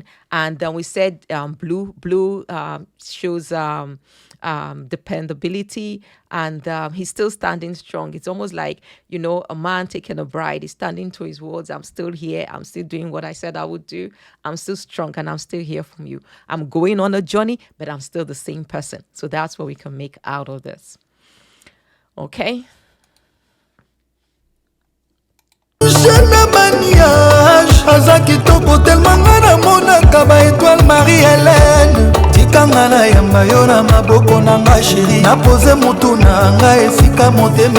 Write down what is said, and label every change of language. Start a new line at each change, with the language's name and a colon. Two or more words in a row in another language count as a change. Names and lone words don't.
English: And then we said blue shows dependability, and he's still standing strong. It's almost like, you know, a man taking a bride. He's standing to his words. I'm still here. I'm still doing what I said I would do. I'm still strong and I'm still here from you. I'm going on a journey, but I'm still the same person. So that's what we can make out of this. Okay.
Lingala: aza kitoko tellement nga namonaka baetoile Marie-Hélène tikanga na yamba yo na maboko na nga chéri napose motu na nga esika motema